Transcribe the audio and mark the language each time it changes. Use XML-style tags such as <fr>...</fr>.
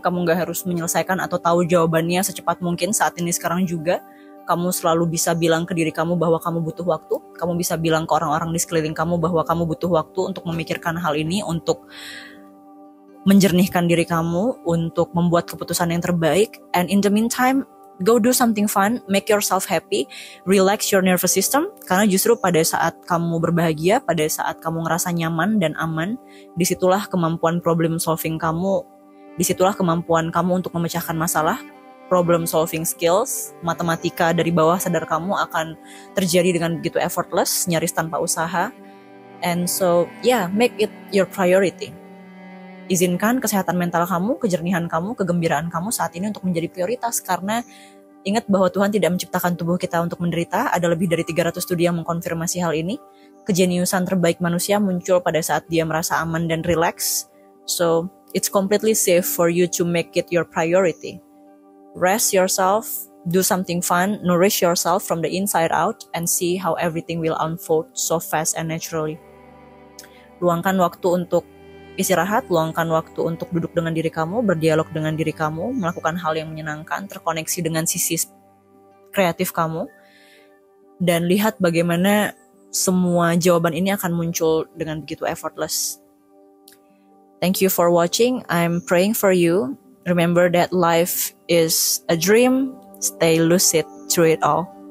<id>Kamu gak harus menyelesaikan atau tahu jawabannya secepat mungkin saat ini sekarang juga. Kamu selalu bisa bilang ke diri kamu bahwa kamu butuh waktu. Kamu bisa bilang ke orang-orang di sekeliling kamu bahwa kamu butuh waktu untuk memikirkan hal ini, untuk menjernihkan diri kamu, untuk membuat keputusan yang terbaik.</id> <en>And in the meantime, go do something fun, make yourself happy, relax your nervous system.</en> <id>Karena justru pada saat kamu berbahagia, pada saat kamu ngerasa nyaman dan aman, disitulah kemampuan problem solving kamu, disitulah kemampuan kamu untuk memecahkan masalah. Problem solving skills, matematika dari bawah sadar kamu akan terjadi dengan begitu effortless, nyaris tanpa usaha.</id> <en>And so, yeah, make it your priority.</en> <id>Izinkan kesehatan mental kamu, kejernihan kamu, kegembiraan kamu saat ini untuk menjadi prioritas. Karena ingat bahwa Tuhan tidak menciptakan tubuh kita untuk menderita. Ada lebih dari 300 studi yang mengkonfirmasi hal ini. Kejeniusan terbaik manusia muncul pada saat dia merasa aman dan relax.</id> <en>So, it's completely safe for you to make it your priority. Rest yourself, do something fun, nourish yourself from the inside out, and see how everything will unfold so fast and naturally.</en> <id>Luangkan waktu untuk istirahat, luangkan waktu untuk duduk dengan diri kamu, berdialog dengan diri kamu, melakukan hal yang menyenangkan, terkoneksi dengan sisi kreatif kamu, dan lihat bagaimana semua jawaban ini akan muncul dengan begitu effortless.</id> <en>Thank you for watching. I'm praying for you. Remember that life is a dream. Stay lucid through it all.</en>